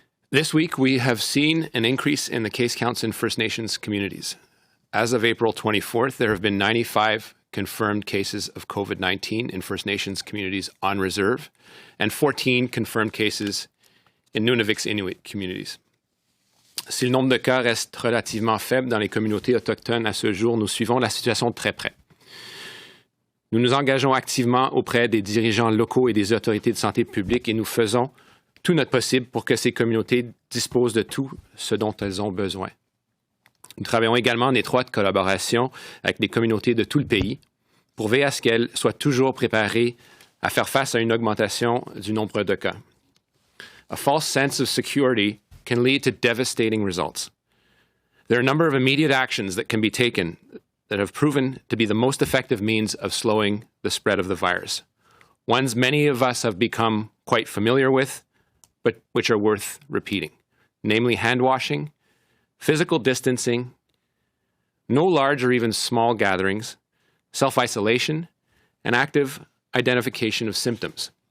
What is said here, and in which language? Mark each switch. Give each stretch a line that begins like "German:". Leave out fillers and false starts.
English: This week, we have seen an increase in the case counts in First Nations communities. As of April 24th, there have been 95 confirmed cases of COVID-19 in First Nations communities on reserve and 14 confirmed cases in Nunavix Inuit communities.
French: Si le nombre de cas reste relativement faible dans les communautés autochtones à ce jour, nous suivons la situation de très près. Nous nous engageons activement auprès des dirigeants locaux et des autorités de santé publique et nous faisons tout notre possible pour que ces communautés disposent de tout ce dont elles ont besoin. Nous travaillons également en étroite collaboration avec les communautés de tout le pays pour veiller à ce qu'elles soient toujours préparées à faire face à une augmentation du nombre de cas.
English: A false sense of security can lead to devastating results. There are a number of immediate actions that can be taken that have proven to be the most effective means of slowing the spread of the virus. Ones many of us have become quite familiar with, but which are worth repeating, namely hand washing, physical distancing, no large or even small gatherings, self-isolation, and active identification of symptoms.